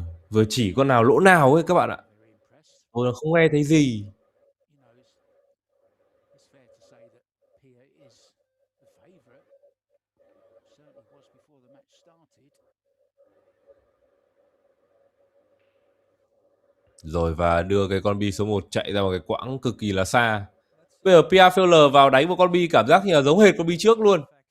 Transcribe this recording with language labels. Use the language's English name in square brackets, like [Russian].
[Vietnamese] Vừa chỉ con nào lỗ nào ấy các bạn ạ. Tôi không nghe thấy gì. [English] It's fair to say that Pia is the favourite. Certainly was before the match started. [Vietnamese] Rồi và đưa cái con bi số 1 chạy ra một cái quãng cực kỳ là xa. Bây giờ Pia Filler vào đánh một con bi cảm giác như là giống hệt con bi trước luôn.